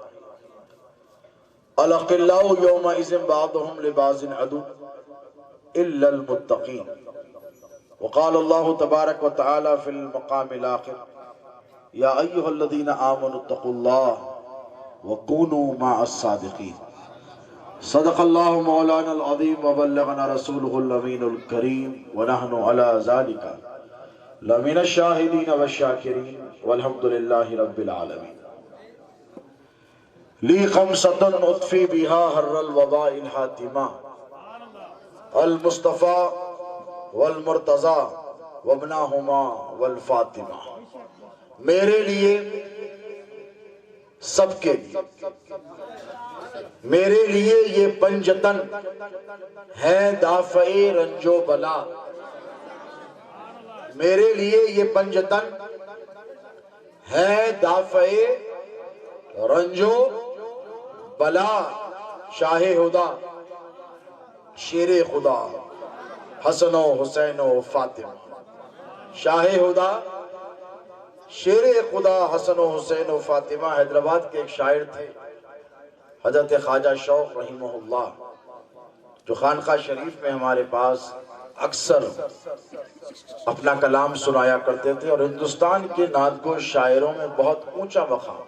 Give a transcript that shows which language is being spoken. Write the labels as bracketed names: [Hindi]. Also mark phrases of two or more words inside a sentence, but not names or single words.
[Arabic] الأخلاء يومئذ بعضهم لبعض عدو إلا المتقين وقال الله تبارك وتعالى في المقام الآخر يا أيها الذين آمنوا اتقوا الله وكونوا مع الصادقين صدق الله مولانا العظيم وبلغنا رسوله الأمين الكريم ونحن على ذلك لمن الشاهدين والشاكرين والحمد لله رب العالمين۔ لي خمسة أطفي بها هر الوباء الحاتمة المصطفى والمرتضى وابناهما والفاطمة۔ [Urdu] میرے لیے سب کے میرے لیے یہ پنجتن ہے دافع رنج و بلا، میرے لیے یہ پنجتن ہے دافع رنج و بلا۔ شاہ خدا شیر خدا حسن و حسین و فاطمہ، شاہ خدا شیر خدا حسن و حسین و فاطمہ۔ حیدرآباد کے ایک شاعر تھے حضرت خواجہ شوق [Arabic] رحمہ اللہ، [Urdu] جو خانقاہ شریف میں ہمارے پاس اکثر اپنا کلام سنایا کرتے تھے اور ہندوستان کے نعت گو شاعروں میں بہت اونچا مقام۔